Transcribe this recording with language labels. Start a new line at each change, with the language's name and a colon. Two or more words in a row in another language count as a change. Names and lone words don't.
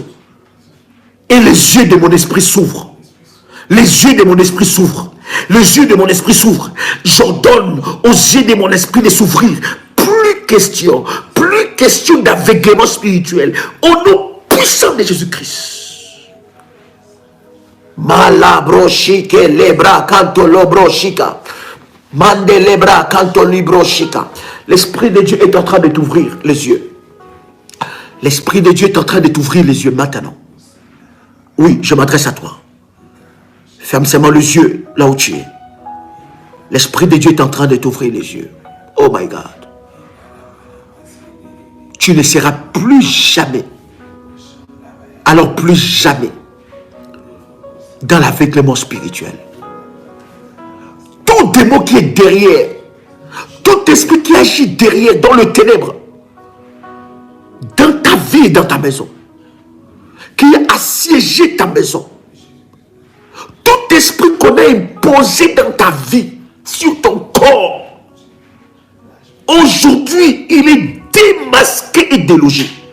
French: Et les yeux de mon esprit s'ouvrent. Les yeux de mon esprit s'ouvrent. Les yeux de mon esprit s'ouvrent. J'ordonne aux yeux de mon esprit de s'ouvrir. Plus question d'aveuglement spirituel. Au nom puissant de Jésus-Christ. Malabroshike lebra kanto lobroshika. Mande lebra kanto libroshika. L'Esprit de Dieu est en train de t'ouvrir les yeux. L'Esprit de Dieu est en train de t'ouvrir les yeux maintenant. Oui, je m'adresse à toi. Ferme seulement les yeux là où tu es. L'Esprit de Dieu est en train de t'ouvrir les yeux.
English: Oh my God.
French: Tu ne seras plus jamais, alors plus jamais, dans l'aveuglement spirituel. Tout démon qui est derrière, tout esprit qui agit derrière, dans le ténèbre, dans ta vie et dans ta maison, qui a assiégé ta maison, tout esprit qu'on a imposé dans ta vie, sur ton corps, aujourd'hui, il est démasqué et délogé.